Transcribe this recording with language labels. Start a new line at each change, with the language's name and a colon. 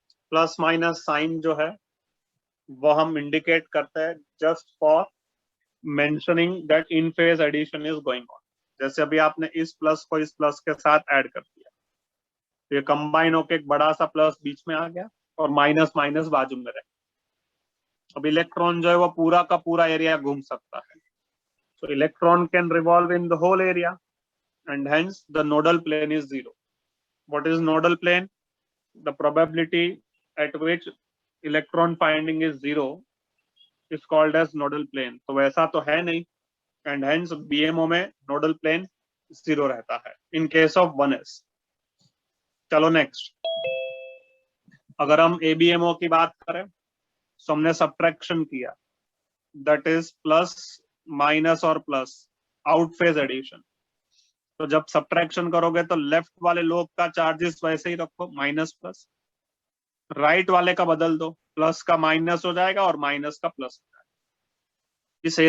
Hindi: Plus minus sign जो है वो हम इंडिकेट करते हैं
English: Just for mentioning that in phase addition is going on.
Hindi: जैसे अभी आपने इस प्लस को इस प्लस के साथ ऐड कर दिया, तो ये कंबाइन होके एक बड़ा सा प्लस बीच में आ गया और माइनस माइनस बाजू में रहे। अब इलेक्ट्रॉन जो है वो पूरा का पूरा एरिया घूम सकता है,
English: so electron can revolve in the whole area and hence the nodal plane is 0. What is nodal plane? The probability at which electron finding is 0 is called as nodal plane.
Hindi: तो वैसा तो है नहीं
English: and hence BMO में nodal plane 0
Hindi: रहता है
English: in case of 1s.
Hindi: चलो next, अगर हम ABMO की बात करें तो हमने सब्ट्रैक्शन किया,
English: that is plus minus
Hindi: और प्लस आउट फेज एडिशन। तो जब सब्ट्रैक्शन करोगे तो लेफ्ट वाले लोब का चार्जेस वैसे ही रखो माइनस प्लस, राइट वाले का बदल दो, प्लस का माइनस हो जाएगा और माइनस का प्लस हो जाएगा।